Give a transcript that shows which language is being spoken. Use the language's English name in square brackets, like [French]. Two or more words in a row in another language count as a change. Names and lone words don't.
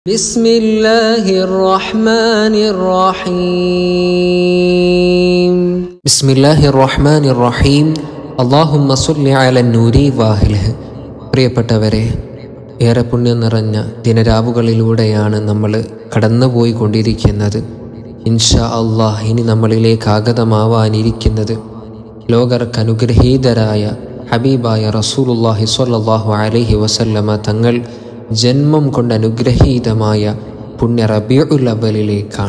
[Arabic] بسم الله الرحمن الرحيم بسم الله الرحمن الرحيم اللهم صل على النور واهله [Malayalam] പ്രിയപ്പെട്ടവരെ, ഏറെ പുണ്യം നിറഞ്ഞ ദിനരാവുകളിലൂടെയാണ് നമ്മൾ കടന്നുപോയിക്കൊണ്ടിരിക്കുന്നത്. [Arabic] إن شاء الله [Malayalam] ഇനി നമ്മളിലേക്ക് ആഗതമാവാനിരിക്കുന്നത് ലോകർക്ക് അനുഗ്രഹീതരായ ഹബീബായ റസൂലുള്ളാഹി [Arabic] صلى الله عليه وسلم [Malayalam] തങ്ങൾ ജന്മം കൊണ്ട് അനുഗ്രഹീതമായ പുണ്യ റബീഉൽ അവ്വലിലേക്കാണ്.